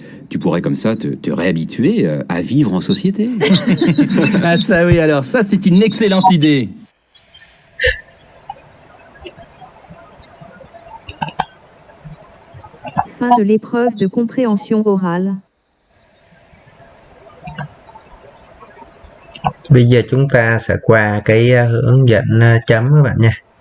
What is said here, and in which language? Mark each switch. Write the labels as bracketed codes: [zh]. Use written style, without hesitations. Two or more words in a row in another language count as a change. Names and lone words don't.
[fr] Tu pourrais comme ça te réhabituer à vivre en société. Ah ça oui, alors ça c'est une excellente idée. Fin de l'épreuve de compréhension orale. [vi] Bây giờ chúng ta sẽ qua cái hướng dẫn chấm các bạn nha.